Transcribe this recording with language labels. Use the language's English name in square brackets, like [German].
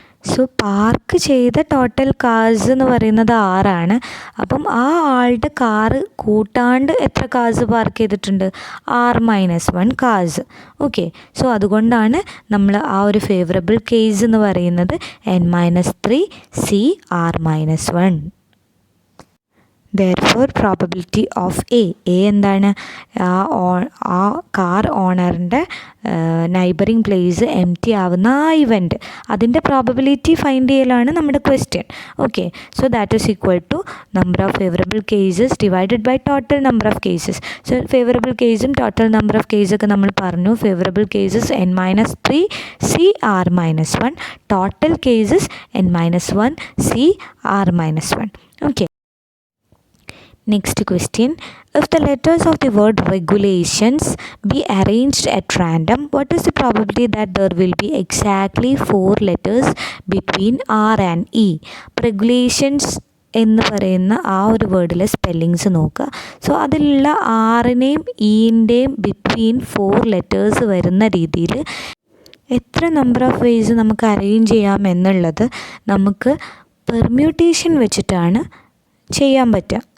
[Malayalam] So park ചെയ്ത total cars എന്ന് പറയുന്നത് 6 അപ്പം ആ ആളുടെ കാറ് കൂട്ടാണ്ട് എത്ര കാർസ് പാർക്ക് ചെയ്തിട്ടുണ്ട്? r-1 cars. ഓക്കെ, സോ അതുകൊണ്ടാണ് നമ്മൾ ആ ഒരു ഫേവറബിൾ കേസ് എന്ന് പറയുന്നത് n-3 C r-1. [English] Therefore probability of A [Malayalam] എന്താണ്? ആ car ഓണറിൻ്റെ neighbouring place M T ആവുന്ന ആ ഇവൻറ്റ്, അതിൻ്റെ പ്രോബബിലിറ്റി ഫൈൻഡ് ചെയ്യലാണ് നമ്മുടെ question. [English] Okay, so that is equal to number of favourable cases divided by total number of cases. [Malayalam] So favourable കേസും total number of കേസൊക്കെ നമ്മൾ പറഞ്ഞു. [English] Favourable cases n-3 C r-1, total cases n-1 C r-1. Okay, next question. If the letters of the word regulations be arranged at random, what is the probability that there will be exactly 4 letters between R and E? [Malayalam] Regulations എന്ന് പറയുന്ന ആ ഒരു വേർഡിലെ spellings നോക്കുക. So അതിലുള്ള ആറിനെയും ഇൻ്റെയും between 4 letters വരുന്ന രീതിയിൽ എത്ര number of ways നമുക്ക് അറേഞ്ച് ചെയ്യാം എന്നുള്ളത് നമുക്ക് പെർമ്യൂട്ടേഷൻ വെച്ചിട്ടാണ് ചെയ്യാൻ പറ്റുക.